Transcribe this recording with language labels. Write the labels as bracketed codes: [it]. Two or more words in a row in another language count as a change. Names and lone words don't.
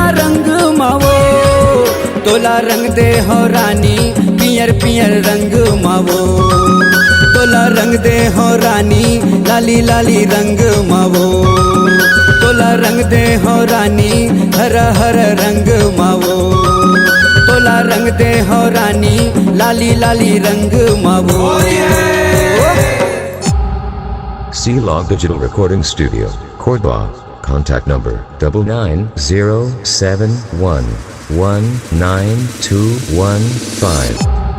[hne] रंग मावो तोला रंग दे हो रानी पियर पियर रंग मावो तोला रंग दे हो रानी लाली लाली रंग मावो तोला रंग दे हो रानी हरा हर रंग मावो तोला रंग दे हो रानी लाली लाली रंग मावो [en] C-Log Digital Recording Studio, Cordoba. Contact number 9907119215.